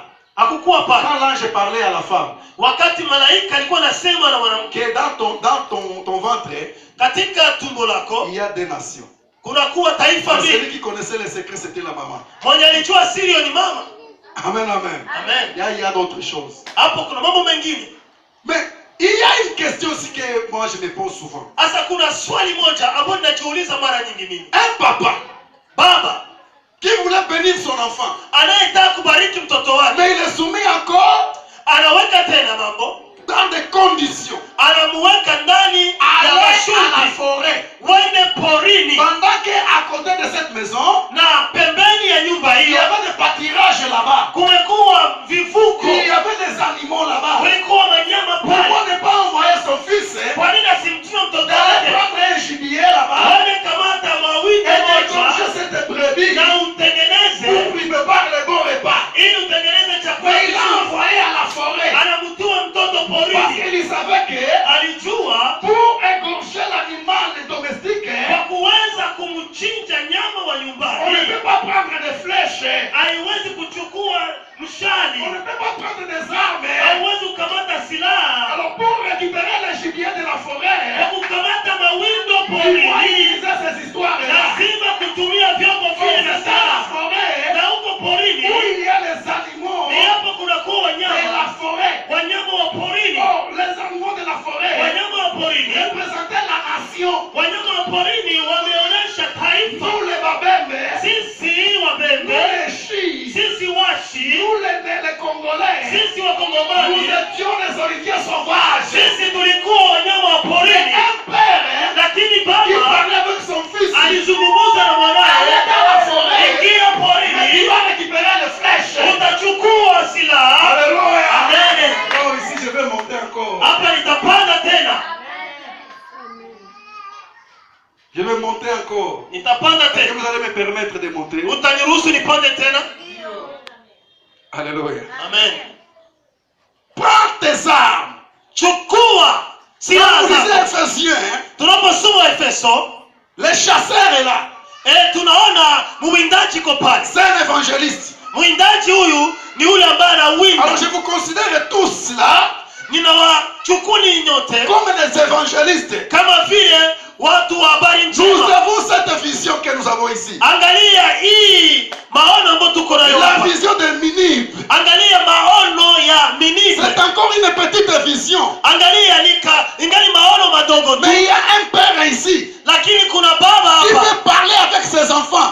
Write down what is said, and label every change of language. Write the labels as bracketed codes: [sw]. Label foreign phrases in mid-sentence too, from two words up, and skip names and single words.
[sw] Hakukuwa pale. [fr] Quand l'ange parlait à la femme, [sw] wakati malaika alikuwa anasema na mwanamke, [fr] que dans ton ventre, [sw] katika tumbo lako [fr] il y a des nations. [sw] kuna kuwa taifa [fr] Celui [sw] mbili. [fr] qui connaissait les secrets, c'était la maman. [sw] Mwenye alijua siri ni mama. [fr] Amen, amen. [sw] Amen. [fr] Il y a d'autres choses. [sw] Hapo kuna mambo mengine. [fr] Mais il y a une question aussi que moi je me pose souvent. [sw] Asa kuna swali moja ambalo ninajiuliza mara nyingi mimi. [fr] Un papa, [sw] Baba [fr] qui voulait bénir son enfant, [sw] anayetaka kubariki mtoto wake, [fr] mais il est soumis encore [sw] anaweka tena mambo, [fr] dans des conditions. [sw] anamuweka ndani ya [fr] Aller à la [sw] masharti, [fr] forêt. [sw] wende porini, [fr] Pendant qu'à côté de cette maison, [sw] na pembeni ya nyumba [fr] il y [sw] hiyo [fr] avait des pâturages là-bas. [sw] kumekuwa vivuko, [fr] Il y avait des animaux là-bas. [sw] kulikuwa wanyama pale. [fr] Pourquoi ne pas envoyer son fils [sw] Kwa nini asimtume mtoto [fr] d'aller [sw] wake [fr] prendre un gibier là-bas [sw] wende kamata mawingu [fr] et [sw] moja [fr] d'égorger cette brebis [sw] na utengeneze [fr] pour lui préparer le bon repas? [sw] ili utengeneze chakula [fr] Mais il l'a [sw] kizuri. [fr] envoyé à la forêt [sw] Anamtuma mtoto [fr] parce [sw] porini, [fr] qu'il savait que [sw] alijua [fr] pour égorger l'animal domestique, [sw] kwa kuweza kumchinja nyama wa [fr] on ne [sw] nyumbani [fr] peut pas prendre des flèches, [sw] haiwezi kuchukua mshali, [fr] on ne peut pas prendre des armes. [sw] haiwezi kukamata silaha. [fr] Alors pour récupérer le gibier de la [sw] Kwa [fr] forêt, [sw] kukamata mawindo [fr] il faut [sw] porini [fr] utiliser ces histoires-là. [sw] lazima kutumia vyombo vile [fr] C'est [sw] vya [fr] dans la [sw] silaha, [fr] forêt [sw] na huko [fr] où [sw] porini [fr] il y a les animaux [sw] ni hapo kunakuwa [fr] de la [sw] wanyama, [fr] forêt. [sw] wanyama wa porini, [fr] Oh, les animaux de la forêt [sw] wanyama wa porini, [fr] représentaient la nation. [sw] wanyama wa porini wameonyesha taifa. [fr] Nous les babembe, [sw] Sisi [fr] nous [sw] wabembe, [fr] les chis, [sw] sisi washi, [fr] nous les Congolais, [sw] sisi [fr] nous [sw] wakongomani, [fr] étions les oliviers sauvages. [sw] sisi tulikuwa wanyama wa [fr] Mais [sw] porini. [fr] un père [sw] Lakini [fr] qui [sw] baba [fr] parlait avec son fils, [sw] alizungumza na mwanae, [fr] allait dans la forêt, [sw] ingia [fr] mais il [sw] porini, [fr] va récupérer les flèches. [sw] utachukua silaha. [fr] Alléluia. [sw] Amen. [fr] Oh, ici je vais monter encore. [sw] Hapa nitapanda tena, [fr] Je vais monter encore. [sw] nitapanda [fr] Est-ce que [sw] tena. [fr] vous allez me permettre de monter? [sw] Utaniruhusu nipande tena? [fr] Alléluia. [sw] Amen. [fr] Prends tes armes. [sw] Chukua [fr] Quand [sw] silaha [fr] vous lisez [sw] zako. [fr] Ephésiens, [sw] Tunaposoma Efeso, [fr] le chasseur est là. [sw] tunaona mwindaji ko pale. [fr] C'est un évangéliste. [sw] Mwindaji huyu ni yule ambaye [fr] Alors [sw] anawinda. [fr] je vous considère tous là [sw] Ninawachukuni nyote [fr] comme des évangélistes. [sw] kama vile watu wa habari [fr] Nous [sw] njema. [fr] avons cette vision que nous avons ici. [sw] Angalia hii maono ambayo tuko nayo [fr] La [sw] hapa. [fr] vision de Ninive. [sw] Angalia maono ya Ninive. [fr] C'est encore une petite vision. [sw] Angalia ingali maono madogo tu. [fr] Mais il y a un père ici [sw] Lakini kuna baba [fr] qui [sw] hapa [fr] veut parler avec ses enfants.